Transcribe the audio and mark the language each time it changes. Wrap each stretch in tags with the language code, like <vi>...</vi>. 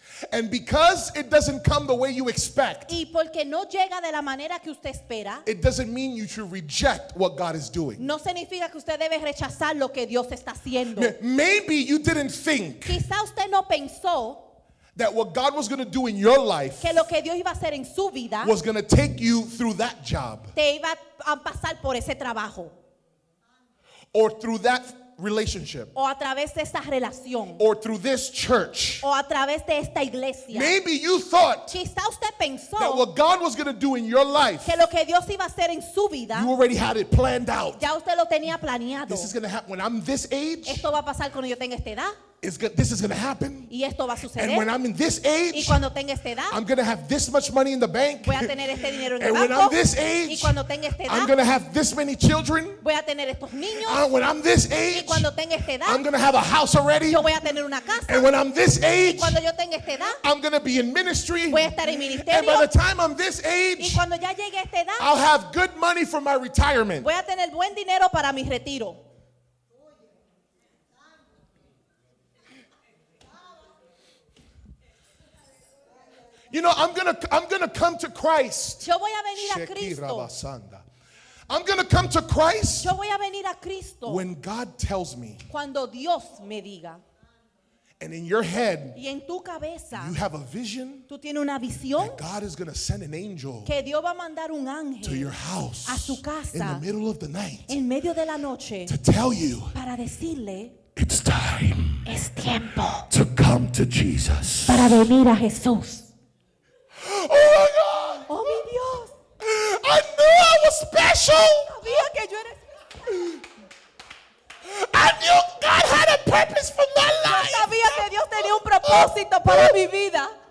<en>And because it doesn't come the way you expect,</en> <es>Y porque no llega de la manera que usted espera,</es> <en>it doesn't mean you should reject what God is doing.</en> <es>no significa que usted debe rechazar lo que Dios está haciendo.</es> <en>Maybe you didn't think</en> <es>Quizá usted no pensó</es> <en>that what God was going to do in your life</en> <es>que lo que Dios iba a hacer en su vida</es> <en>was going to take you through that job</en> <es>te iba a pasar por ese trabajo</es> <en>or through that relationship</en> <es>o a través de esta relación</es> <en>or through this church.</en> <es>o a través de esta iglesia.</es> <en>Maybe you thought</en> <es>Quizá usted</es> <en>that</en> <es>pensó</es> <en>what God was going to do in your life,</en> <es>que lo que Dios iba a hacer en su vida</es> <en>you already had it planned out.</en> <es>ya usted lo tenía planeado.</es> <en>This is going to happen when I'm this age.</en> <es>Esto va a pasar cuando yo tenga esta edad</es> <en>This is going to happen.</en> <es>y esto va a suceder.</es> <en>And when I'm in this</en> <es>Y</es> <en>age,</en> <es>cuando tenga esta edad</es> <en>I'm going to have this much money in the bank.</en> <es>voy a tener este dinero en el</es> <en>And when</en> <es>banco.</es> <en>I'm this</en> <es>Y</es> <en>age,</en> <es>cuando tenga esta</es> <en>I'm</en> <es>edad</es> <en>going to have this many children.</en> <es>voy a tener estos niños.</es> <en>When I'm this</en> <es>Y</es> <en>age,</en> <es>cuando tenga esta edad</es> <en>I'm going to have a house already.</en> <es>yo voy a tener una casa.</es> <en>And when I'm this age,</en> <es>Cuando yo tenga esta edad</es> <en>I'm going to be in ministry.</en> <es>voy a estar en</es> <en>And</en> <es>ministerio.</es> <en>by the time I'm this</en> <es>Y</es> <en>age,</en> <es>cuando ya llegue a esta edad</es> <en>I'll have good money for my retirement.</en> <es>voy a tener buen dinero para mi retiro.</es> <en>You know, I'm gonna come to Christ.</en> <es>Yo voy a venir a Cristo.</es> <en>I'm gonna come to Christ</en> <es>Yo voy a venir a Cristo</es> <en>when God tells me,</en> <es>cuando Dios me diga.</es> <en>and in your head,</en> <es>Y en tu cabeza</es> <en>you have a vision</en> <es>tú tienes una visión</es> <en>that God is gonna send an angel</en> <es>que Dios va a mandar un</es> <en>to</en> <es>ángel</es> <en>your house</en> <es>a su casa</es> <en>in the middle of the night</en> <es>en medio de la noche</es> <en>to tell you</en> <es>para decirle</es> <en>it's time</en> <es>es tiempo</es> <en>to come to Jesus.</en> <es>para venir a Jesús.</es> <en>Oh my God!</en> <es>Oh mi Dios,</es> <en>I knew I was special.</en> <es>sabía que yo era</es> <en>I knew God had a purpose for my</en> <es>Yo</es> <en>life.</en> <es>sabía que Dios tenía un propósito para mi vida.</es>